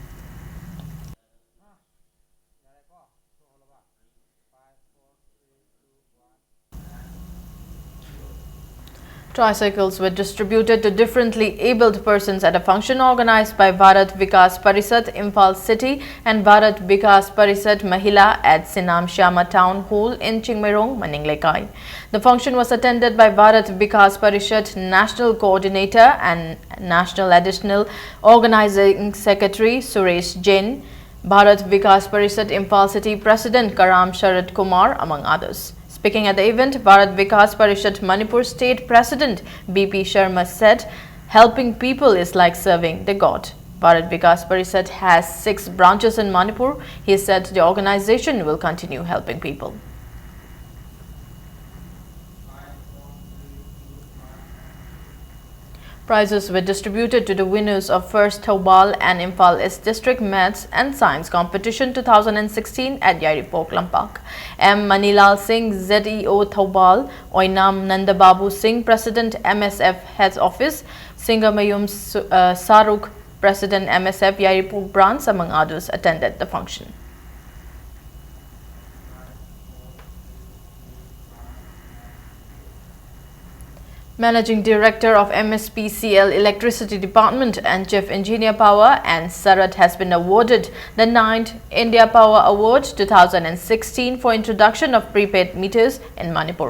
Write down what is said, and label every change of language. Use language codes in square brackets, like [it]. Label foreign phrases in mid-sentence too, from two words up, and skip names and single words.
[en] Tricycles were distributed to differently abled persons at a function organized by Bharat Vikas Parisad Imphal City and Bharat Vikas Parisad Mahila at Sinam Shyama Town Hall in Chingmairong, Maninglekai. The function was attended by Bharat Vikas Parishad National Coordinator and National Additional Organizing Secretary Suresh Jain, Bharat Vikas Parishad Imphal City President Karam Sharad Kumar, among others. Speaking at the event, Bharat Vikas Parishad Manipur State President BP Sharma said, "Helping people is like serving the God." Bharat Vikas Parishad has 6 branches in Manipur. He said the organization will continue helping people. Prizes were distributed to the winners of first Thoubal and Imphal East District Maths and Science Competition 2016 at Yairipok, Lampak. M. Manilal Singh, ZEO Thoubal, Oinam Nandababu Singh, President MSF Head Office, Singamayum Saruk, President MSF Yairipok Branch, among others, attended the function. Managing Director of MSPCL Electricity Department and Chief Engineer Power and Sarat has been awarded the 9th India Power Award 2016 for introduction of prepaid meters in Manipur.